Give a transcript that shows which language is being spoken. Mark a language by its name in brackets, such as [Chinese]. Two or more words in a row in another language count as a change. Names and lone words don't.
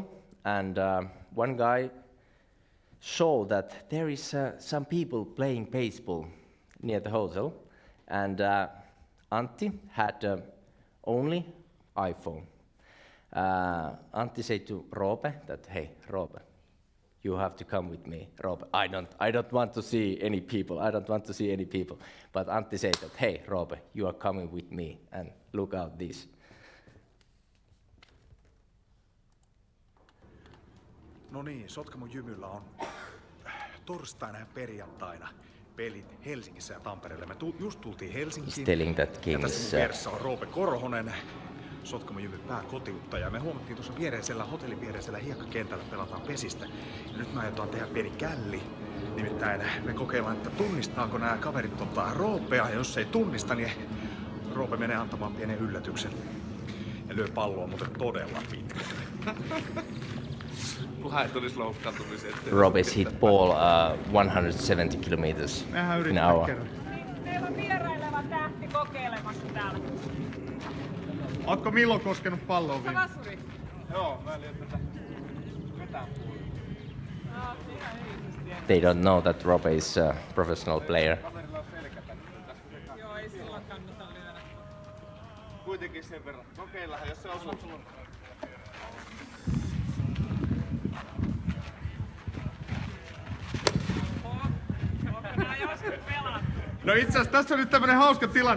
[English] and one guy saw that there is some people playing baseball near the hotel, and Antti had only iPhone. Antti said to Roope that, hey, Roope, you have to come with me. Roope, I don't want to see any people. But Antti said that, hey, Roope, you are coming with me, and look out this. [Finnish] No niin, Sotkamon Jymyllä on torstaina ja perjantaina pelit Helsingissä ja Tampereella. Me just tultiin Helsinkiin. Ja tässä mun vieressä on Roope Korhonen, Sotkamon Jymyn pääkotiuttaja. Me huomattiin tuossa hotellin viereisellä hiekkakentällä pelataan pesistä. Ja nyt me aiotaan tehdä pieni källi. Nimittäin me kokeillaan, että tunnistaako nämä kaverit Roopea. Ja jos ei tunnista, niin Roope menee antamaan pienen yllätyksen. Ja lyö palloa muuten todella pitkälle. [English] Robert's hit ball 170 kilometers an hour. [Finnish] Meillä on vieraileva tähti kokeilemassa täällä. Ootko milloin koskenut palloon viime? Vasuri. Joo, mä lyön tätä vetään puolella. [English] They don't know that Robe is a professional player. [Finnish] Joo, ei silloin kannata lyödä. Kuitenkin sen verran. Kokeillaan, jos se osuu. No itse asiassa tässä on nyt tämmönen hauska tilanne.